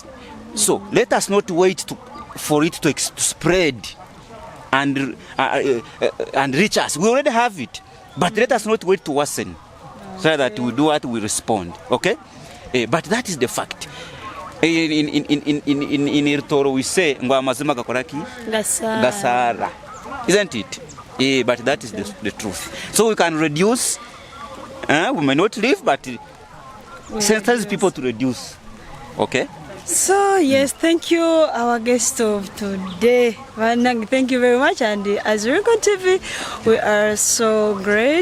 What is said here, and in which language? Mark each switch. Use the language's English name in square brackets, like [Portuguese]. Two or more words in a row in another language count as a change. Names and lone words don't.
[English] So let us not wait for it to spread and reach us. We already have it, but let us not wait to worsen, so that we do what we respond. Okay, but that is the fact. In Irtoro we say [Tooro] ngwa mazima gakoraki gasara, [English] isn't it? But that is the truth. So we can reduce. We may not live, but sensitize people to reduce. Okay. So yes, thank you, our guest of today. Thank you very much, and as Rincon TV, we are so great.